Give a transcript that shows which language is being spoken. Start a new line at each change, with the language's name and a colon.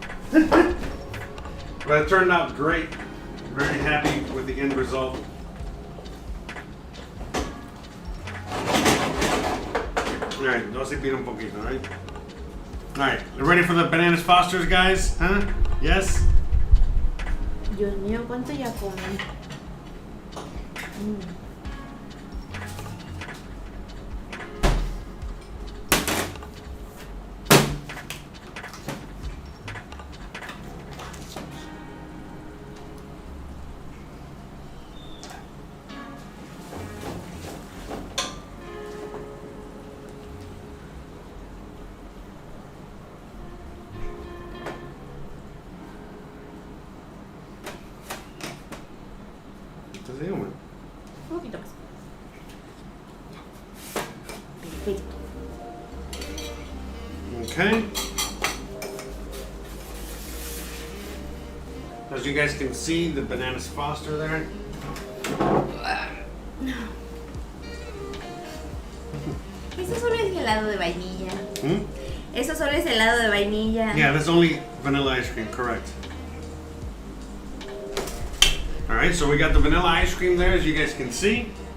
English: But it turned out great. Very happy with the end result. Alright,
Spanish: no se pide un poquito,
English: alright? Alright, you ready for the Bananas Fosters, guys? Huh? Yes?
Spanish: Dios mío, ¿cuánto ya comen? Entonces, dígame. Un poquito más. Perfecto.
English: Okay. As you guys can see, the Bananas Foster there.
Spanish: Eso solo es helado de vainilla. Hmm? Eso solo es helado de vainilla.
English: Yeah, that's only vanilla ice cream, correct. Alright, so we got the vanilla ice cream there, as you guys can see.